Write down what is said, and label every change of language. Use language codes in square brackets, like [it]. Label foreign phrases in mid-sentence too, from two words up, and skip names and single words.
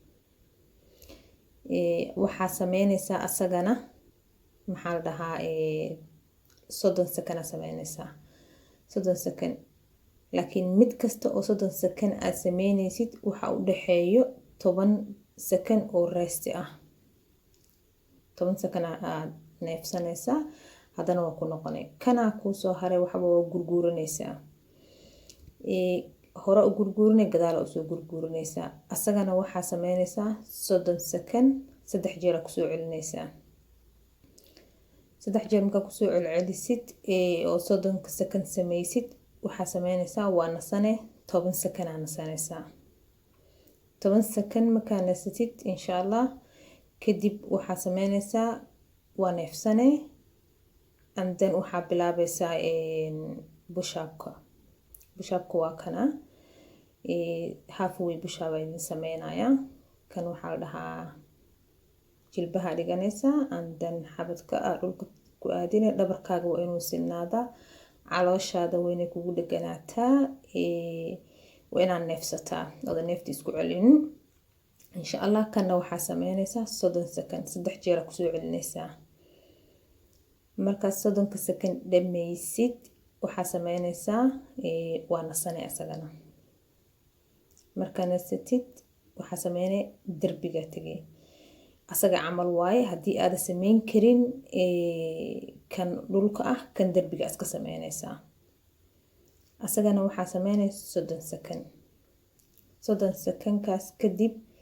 [so] waxa sameynaysaa asagana maxaa la dhahaa 30 second sameynaysaa 30 second laakiin mid kasta oo 30 second aad sameynaysid waxa u dhaxeeyo 10 second oo rest ah 10 second aad neefsanaysaa haddana waa ku noqonay kana ku soo haray waxa waa gurguuranaysaa hore u gurguurinay gadaal u soo gurguurinaysaa asagana waxa sameynaysaa 30 second 3 jeer ku soo celinaysaa 3 jeer marka ku soo celisid oo 30 second sameysid waxa sameynaysaa waa nasane 10 second aan nasanaysaa 10 second marka nasatid [ar] insha Allah [so] kadib waxa sameynaysaa waa neefsane [en] and then [so] waxa bilaabaysaa push-up waa kana [en] halfway push-up [so] ay sameynaya kan waxa la dhahaa jilbaha dhiganaysaa [en] and then [so] xabadka dhulka ku aadina dhabarkaaga waa inuu sinaada calooshaada waa inay kugu dhaganaataa waa inaad neefsataa oo neefta isku celin [ar] insha Allah [so] kana waxa sameynaysaa 30 second 3 jeer ku soo celinaysaa marka 30 second dhameysid waxa sameynaysaa waa nasanay asagana marka nasatid waxa sameynay darbiga tagay asaga amal waaye hadii aad sameyn karin kan dhulka ah kan darbiga iska sameynaysaa asagana waxa sameynaysaa 30 second 30 second kaas kadib